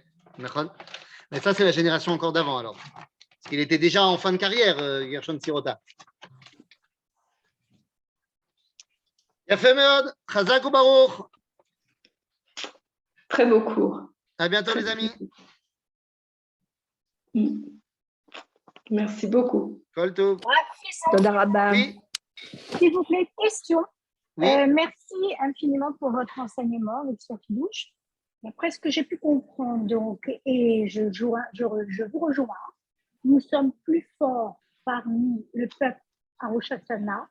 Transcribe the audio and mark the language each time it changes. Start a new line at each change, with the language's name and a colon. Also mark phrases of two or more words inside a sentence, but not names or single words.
French: Mais ça, c'est la génération encore d'avant, alors. Parce qu'il était déjà en fin de carrière, Gershon Sirota.
Hebrew: יפה מאוד, חזק וברוך.
French: Très beau cours. À bientôt, les amis. Merci beaucoup.
Hebrew: כל טוב. תודה רבה.
French: Oui, S'il vous plaît, question. oui. Merci infiniment pour votre enseignement avec Sophie Douche. D'après ce que j'ai pu comprendre, donc, et je vous rejoins, nous sommes plus forts parmi le peuple à Rosh Hashanah.